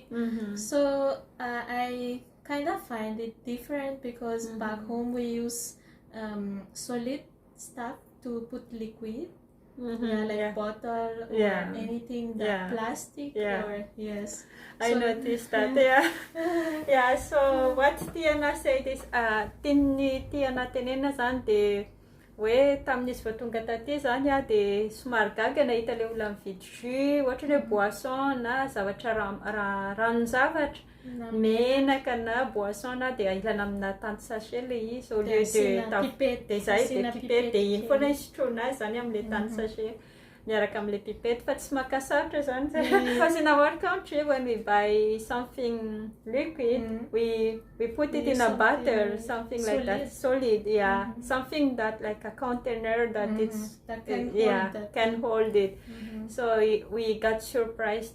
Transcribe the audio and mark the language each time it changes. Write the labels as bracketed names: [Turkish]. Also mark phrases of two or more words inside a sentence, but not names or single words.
[English] So I kind of find it different, because back home we use solid stuff to put liquid. Like bottle or anything that plastic or I noticed that. So what Tiana said is [Malagasy] tinny Tiana tenena zany de hoe tamin'izy vao tonga taty zany de somary gaga nahita le olona mividy jus ohatra hoe boisson na zavatra ranon-javatra menaka na boisson na de ilana amina tante sachet le izy [French] au lieu de [Malagasy] zay de pipette de iny foana isotroana azy zany am'le tante sachet miaraka am'le pipette, fa tsy makasarotra zany. [English] Because in our country when we buy something liquid we put it in a bottle, something like that, solid, something that like a container that can hold it. So we got surprised.